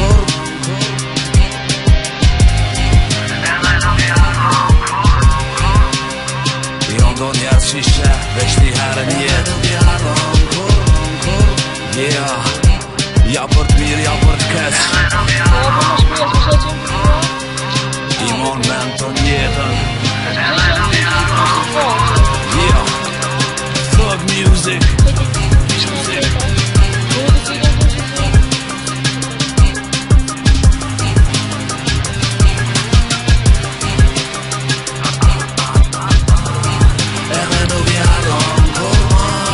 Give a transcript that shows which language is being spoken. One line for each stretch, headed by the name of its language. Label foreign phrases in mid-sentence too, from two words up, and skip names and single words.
Albanian: Edhe nuk i haron kur. Jo ndo njerës që shep veç një herë njet, nuk i haron kur. Yeah, ja për t'mirë, ja për t'keq. I mon vend të njetën.
English: Yeah, thug music.
Albanian: Edhe nuk i haron kur ma.